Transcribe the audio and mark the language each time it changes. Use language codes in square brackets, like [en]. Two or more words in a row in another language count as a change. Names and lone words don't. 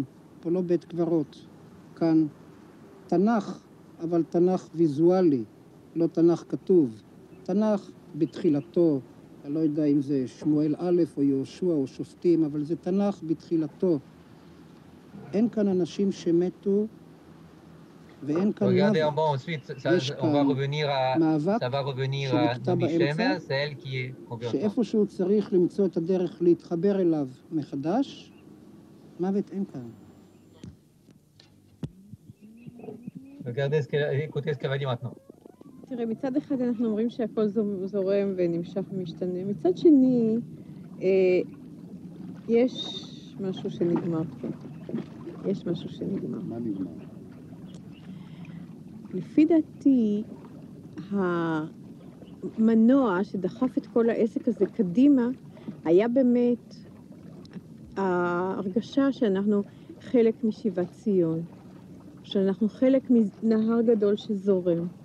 [he] פה לא בית קברות, כאן תנ"ך, אבל תנ"ך ויזואלי, לא תנ"ך כתוב. תנ"ך בתחילתו, אני לא יודע אם זה שמואל א' או יהושע או שופטים, אבל זה תנ"ך בתחילתו. אין כאן אנשים שמתו ואין כאן [fr] Regardez en [he] מוות. [fr] bas ensuite, [he] יש [fr] on va [he] כאן [fr] revenir à, [he] מאבק [fr] ça va revenir à [he] שנקטע [fr] Naomi [he] באמצע, [fr] Shemer, c'est elle qui est convertie. [he] שאיפשהו צריך למצוא את הדרך להתחבר אליו מחדש, מוות אין כאן. [fr] Regardez écoutez ce qu'elle va dire maintenant. [he] תראה, מצד אחד אנחנו אומרים שהכל זורם ונמשך ומשתנה. מצד שני, יש משהו שנגמר פה. יש משהו שנגמר. מה נגמר? לפי דעתי, המנוע שדחף את כל העסק הזה קדימה, היה באמת ההרגשה שאנחנו חלק משיבת ציון, שאנחנו חלק מנהר גדול שזורם.